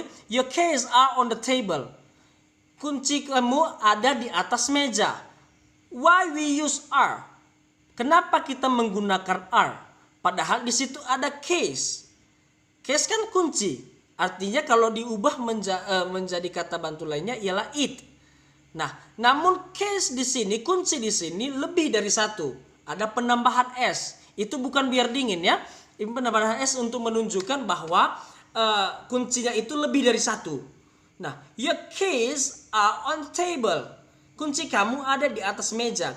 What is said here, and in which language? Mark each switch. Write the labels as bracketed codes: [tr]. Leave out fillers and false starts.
[en] Your keys are on the table. [id] Kunci kamu ada di atas meja. [en] Why we use are? [id] Kenapa kita menggunakan are? Padahal di situ ada keys. Keys kan kunci. Artinya kalau diubah menjadi kata bantu lainnya ialah it. Nah, namun case di sini, kunci di sini lebih dari satu. Ada penambahan s. Itu bukan biar dingin ya. Ini penambahan s untuk menunjukkan bahwa kuncinya itu lebih dari satu. [en] Nah, your keys are on table. [id] Kunci kamu ada di atas meja.